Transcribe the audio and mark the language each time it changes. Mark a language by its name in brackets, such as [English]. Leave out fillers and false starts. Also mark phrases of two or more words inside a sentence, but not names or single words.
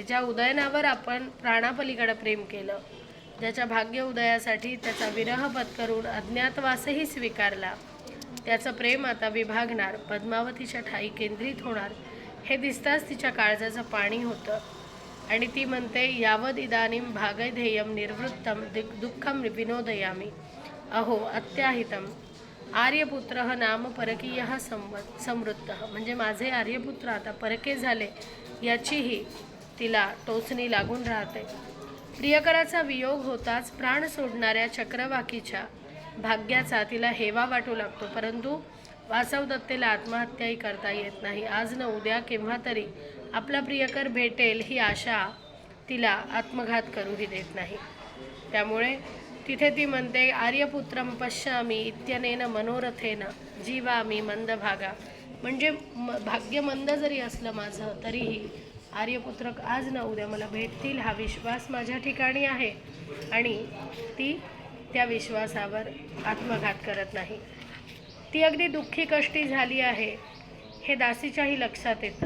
[Marathi] ज्या उदयनावर आपण प्राणापलीकडे प्रेम केलं, ज्याच्या भाग्य उदयासाठी त्याचा विरह पत्करून अज्ञातवासही स्वीकारला, त्याचं प्रेम आता विभागणार, पद्मावतीच्या ठाई केंद्रित होणार हे दिसताच तिच्या काळजाचं पाणी होतं आणि ती म्हणते, [Sanskrit] यावद इदानीं भागधेयं निर्वृत्तं दुःखं विनोदयामी अहो अत्याहितम आर्यपुत्रः नाम परकीयः संवृत्तः. [Marathi] म्हणजे माझे आर्यपुत्र आता परके झाले याचीही तिला टोचणी लागून राहते. प्रियकराचा वियोग होताच प्राण सोडणाऱ्या चक्रवाकीच्या भाग्याचा तिला हेवा वाटू लागतो. परंतु वासवदत्तेला आत्महत्याही करता येत नाही. आज न उद्या केव्हा तरी आपला प्रियकर भेटेल ही आशा तिला आत्मघात करूही देत नाही. त्यामुळे तिथे ती म्हणते, [Sanskrit] आर्यपुत्रं पश्यामी इत्यनेन मनोरथेन जीवामी मंदभागा. [Marathi] म्हणजे भाग्य मंद जरी असलं माझं तरीही आर्यपुत्र आज न उद्या मला भेटतील हा विश्वास माझ्या ठिकाणी आहे आणि ती त्या विश्वासावर आत्मघात करत नाही. ती अगदी दुःखी कष्टी झाली आहे हे दासीच्याही लक्षात येतं.